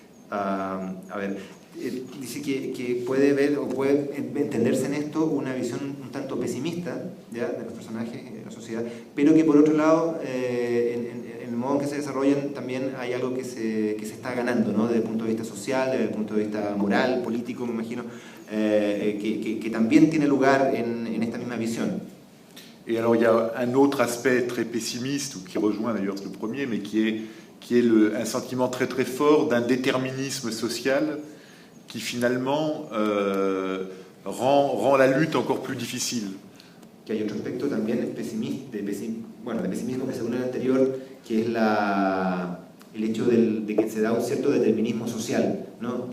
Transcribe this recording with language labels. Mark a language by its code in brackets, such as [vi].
[es] A ver, dice que puede ver o puede entenderse en esto una visión un tanto pesimista, ¿ya?, de los personajes de la sociedad, pero que por otro lado, en el modo en que se desarrollan también hay algo que se está ganando, ¿no?, desde el punto de vista social, desde el punto de vista moral, político, me imagino, que también tiene lugar en esta misma visión. [fr] Et alors il y a un autre aspect très pessimiste, ou qui rejoint d'ailleurs le premier, mais qui est un sentiment très très fort d'un déterminisme social qui finalement rend la lutte encore plus difficile. [es] Que hay otro aspecto también de pesimismo que se une al anterior, que es el hecho de que se da un cierto determinismo social, ¿no?